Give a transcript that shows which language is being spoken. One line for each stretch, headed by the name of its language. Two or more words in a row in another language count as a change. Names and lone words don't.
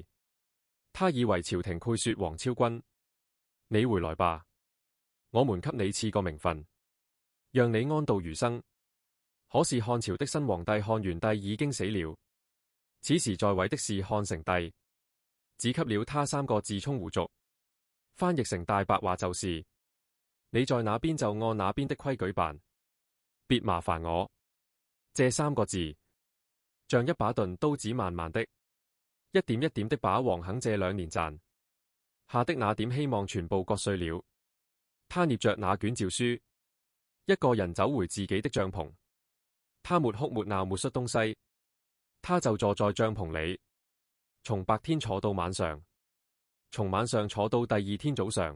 Chinese: 他以為朝廷會說王昭君，你回來吧，我們給你賜個名分，讓你安度餘生。可是漢朝的新皇帝漢元帝已經死了。此時在位的是漢成帝，只給了他3個字充胡族，翻譯成大白話就是：你在哪邊就按哪邊的規矩辦，別麻煩我。這3 個字像一把鈍刀子，慢慢的，一點一點的把王肯這2年賺下的那點希望全部割碎了。他捏着那卷詔書，一個人走回自己的帳篷。他沒哭沒鬧沒摔東西，他就坐在帳篷裡，從白天坐到晚上，從晚上坐到第2天早上。